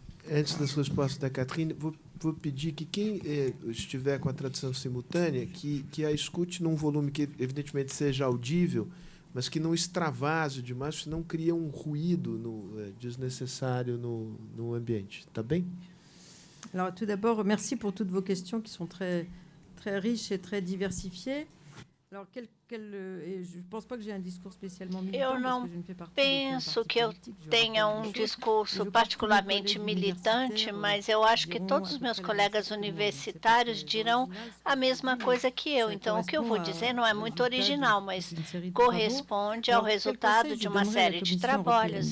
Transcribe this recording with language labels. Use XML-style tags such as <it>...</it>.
<pt>Antes das respostas da Catherine, vou pedir que quem estiver com a tradução simultânea, que a escute num volume que, evidentemente, seja audível, mas que não extravase demais, senão cria um ruído desnecessário no ambiente. Tá bem?</pt> <fr>Alors, tout d'abord, merci pour toutes vos questions qui sont très, très riches et très diversifiées. Alors, je ne pense pas que j'ai un discours spécialement militant.</fr> <pt>Eu não penso que eu tenha um discurso particularmente militante, mas eu acho que todos os meus colegas universitários dirão a mesma coisa que eu. Então, o que eu vou dizer não é muito original, mas corresponde ao resultado de uma série de trabalhos.</pt>